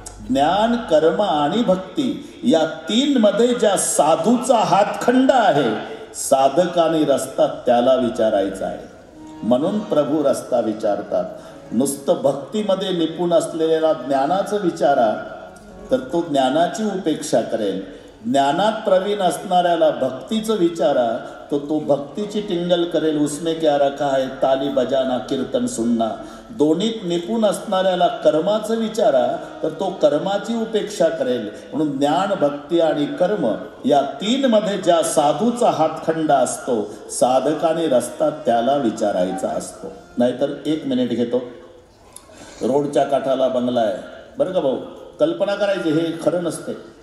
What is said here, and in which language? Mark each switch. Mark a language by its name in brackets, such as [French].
[Marathi] ज्ञान, कर्म आणि भक्ती या 3 मध्ये ज्या साधूचा हातखंड आहे, साधकाने रस्ता त्याला विचारायचा आहे. म्हणून प्रभू रस्ता विचारतात. नुसतं भक्तीमध्ये निपुण असलेल्या ज्ञानाचं विचारा तर तो ज्ञानाची उपेक्षा करेल. ज्ञानात प्रवीण असणाऱ्याला भक्तीचं विचारा तो भक्तीची टिंगल करेल. [Hindi] उसमें क्या रखा है, ताली बजाना कीर्तन सुनना. [Marathi] दोन्हीत निपुण असणाऱ्याला कर्माचं विचारा तर तो कर्माची उपेक्षा करेल. म्हणून ज्ञान, भक्ती आणि कर्म या 3 मध्ये ज्या साधूचा हातखंड असतो, साधकाने रस्ता त्याला विचारायचा असतो. नाहीतर 1 मिनिट घेतो. रोडच्या काठाला बंगला आहे बरं का भाऊ, कल्पना करायची, हे खरं नसते.